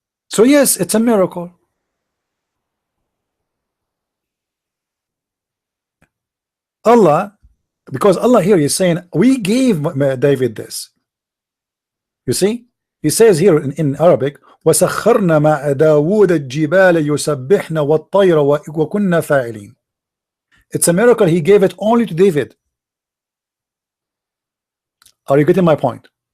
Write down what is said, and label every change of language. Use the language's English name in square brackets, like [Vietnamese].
[English] So yes, it's a miracle. Allah, because Allah here is saying we gave David this. You see, he says here in Arabic, [Arabic] وَسَخَّرْنَا مَعَ دَاوُودَ الجِّبَالَ يُسَبِّحْنَ وَالطَّيْرَ وَكُنَّا فَاعِلِينَ. [English] It's a miracle he gave it only to David. Are you getting my point?